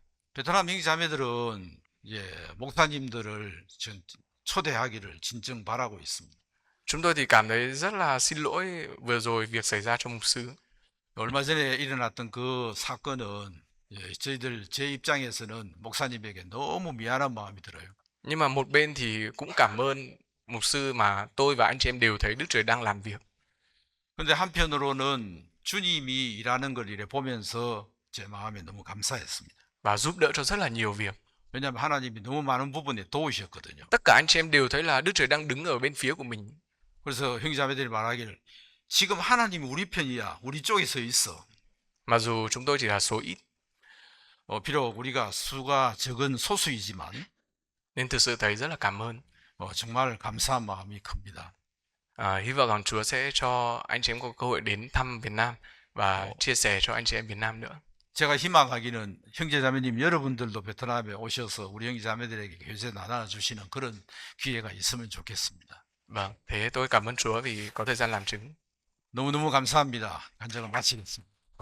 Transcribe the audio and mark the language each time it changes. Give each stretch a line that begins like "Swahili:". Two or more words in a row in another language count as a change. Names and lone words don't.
Korean: 베트남 형제자매들은 이제 목사님들을 초대하기를 진정 바라고 있습니다.
Vietnamese: Chúng tôi thì cảm thấy rất là xin lỗi vừa rồi việc xảy ra cho mục sư.
Korean: 얼마 전에 일어났던 그 사건은 제 입장에서는 목사님에게 너무 미안한 마음이 들어요.
Vietnamese: Nhưng mà một bên thì cũng cảm ơn mục sư mà tôi và anh chị em đều thấy Đức Trời đang làm việc.
Korean: 근데 한편으로는 주님이 일하는 걸 이래 보면서 제 마음에 너무 감사했습니다.
Vietnamese: Và giúp đỡ cho rất là nhiều việc.
Korean: 왜냐하면 하나님이 너무 많은 부분에 도우셨거든요.
Vietnamese: Tất cả anh chị em đều thấy là Đức Trời đang đứng ở bên phía của mình.
Korean: 그래서 형제자매들이 말하기를 지금 하나님이 우리 편이야. 우리 쪽에 서 있어.
Vietnamese: Mặc dù chúng tôi chỉ là số ít.
Korean: 비록 우리가 수가 적은 소수이지만
Vietnamese: Nên thực sự thấy rất là cảm ơn.
Korean: 정말 감사한 마음이 큽니다.
Vietnamese: Hy vọng rằng Chúa sẽ cho anh chị em có cơ hội đến thăm Việt Nam và chia sẻ cho anh chị em Việt Nam nữa.
Korean: 제가 희망하기는 형제자매님 여러분들도 베트남에 오셔서 우리 형제자매들에게 교제 나눠주시는 그런 기회가 있으면 좋겠습니다.
Vietnamese: Vâng, thế tôi cảm ơn Chúa vì có thời gian làm chứng.
Korean: 너무너무 감사합니다. 간증을 마치겠습니다.